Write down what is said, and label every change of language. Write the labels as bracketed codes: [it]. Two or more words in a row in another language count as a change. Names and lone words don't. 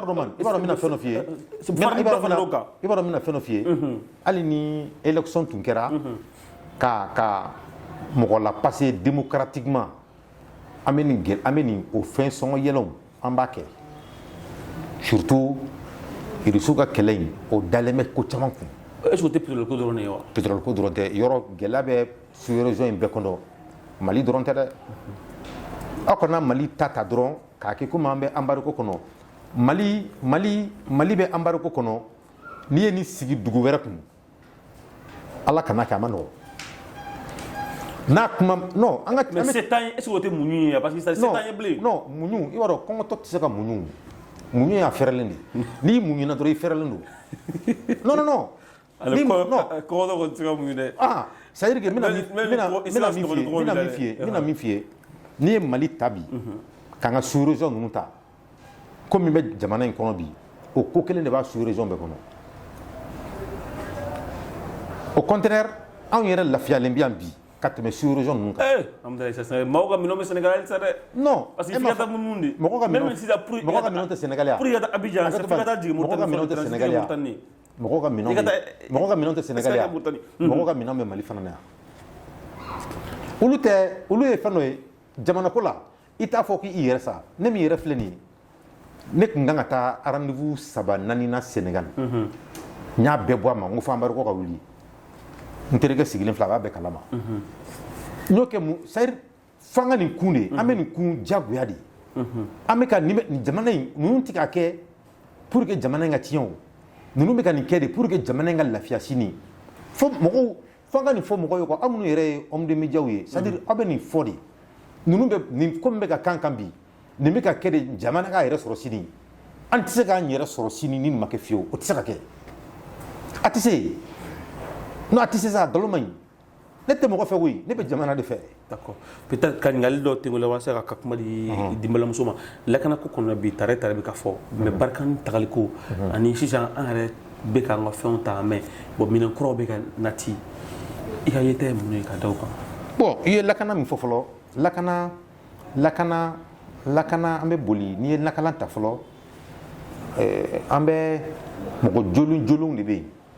[bm] pardon man i b'a dɔn n bɛna fɛn dɔ f'i ye i b'a dɔn n bɛna fɛn dɔ f'i ye hali ni élection tun kɛra ka mɔgɔ la [fr] passer démocratiquement [bm] an bɛ nin o fɛn sɔngɔ yɛlɛw an b'a kɛ surtout Irisiw ka kɛlɛ in o dalen bɛ ko caman kun [fr] est-ce que pétrole [bm] ko dɔrɔn de ye wa pétrole ko dɔrɔn tɛ yɔrɔ gɛlɛya bɛ sous-région in bɛɛ kɔnɔ Mali dɔrɔn tɛ dɛ aw kana Mali ta dɔrɔn k'a kɛ komi an bɛ embargo kɔnɔ Mali bɛ embargo kɔnɔ n'i ye nin sigi dugu wɛrɛ kun Ala kana kɛ a ma nɔgɔ n'a kuma non an ka [fr] mais c'est temps est-ce que [bm] o tɛ muɲu ye [fr] parce que c'est temps [bm] ye bilen non muɲu i b'a dɔn kɔngɔtɔ tɛ se ka muɲu muɲu y'a fɛrɛlen de n'i muɲuna dɔrɔn i fɛrɛlen don non ale kɔngɔtɔ ko tɛ se ka muɲu dɛ [fr] c'est à dire que [bm] mina min f'i ye n'i ye Mali ta bi k'an ka sous-région ninnu ta ko min bɛ jamana in kɔnɔ bi o ko kelen de b'a sous-région bɛɛ kɔnɔ [fr] au contraire [bm] anw yɛrɛ lafiyalen bi yan bi ka tɛmɛ sous-région ninnu kan mɔgɔw ka minɛnw bɛ Sénégal sa dɛ non [fr] parce que [bm] f'i ka taa mun de mɔgɔw ka minɛnw tɛ Sénégal ya [fr] pour que [bm] ka taa Abidjan f'i ka taa jigin mɔgɔw ka minɛnw tɛ Sénégal ya mɔgɔw ka minɛnw tɛ Sénégal ya mɔgɔw ka minɛnw bɛ Mali fana na yan olu ye fɛn dɔ ye jamana ko la i t'a fɔ k'i yɛrɛ sa ne min yɛrɛ filɛ nin ye ne tun kan ka taa rendez-vous 3-4 na Sénégal n y'a bɛɛ bɔ a ma n ko fɔ embargo ka wuli n terikɛ sigilen filɛ a b'a bɛɛ kalama n y'o kɛ mun [fr] c'est à dire [bm] f'an ka nin kun de an bɛ nin kun diyagoya de an bɛ ka nin jamana in ninnu tɛ ka kɛ [fr] pour que [bm] jamana in ka tiɲɛ o ninnu bɛ ka nin kɛ de [fr] pour que [bm] jamana in ka lafiya sini fo mɔgɔw f'an ka nin fɔ mɔgɔw ye quoi aw minnu yɛrɛ ye [fr] homme de médias [bm] ye [fr] c'est à dire [bm] aw bɛ nin fɔ de ninnu bɛ nin ko min bɛ ka kan bi nin bɛ ka kɛ de jamana k'a yɛrɛ sɔrɔ sini an tɛ se k'an yɛrɛ sɔrɔ sini ni nin ma kɛ fiyewu o tɛ se ka kɛ a tɛ se non a tɛ se sa nkalon man ɲi ne tɛ mɔgɔ fɛ koyi ne bɛ jamana de fɛ. [fr] d'accord peut-être [bm] ka ɲininkali dɔ tɛŋo la walasa ka kuma di denbalamuso ma lakana ko kɔnɔ bi tare bɛ ka fɔ mais barikani tagali ko ani sisan an yɛrɛ bɛ k'an ka fɛnw ta mɛ bon minɛn kuraw bɛ ka nati i ka yeta ye mun ye ka da o kan. bon i ye lakana min fɔ fɔlɔ lakana an bɛ boli n'i ye lakana ta fɔlɔ an bɛ mɔgɔ jolenw de bɛ yen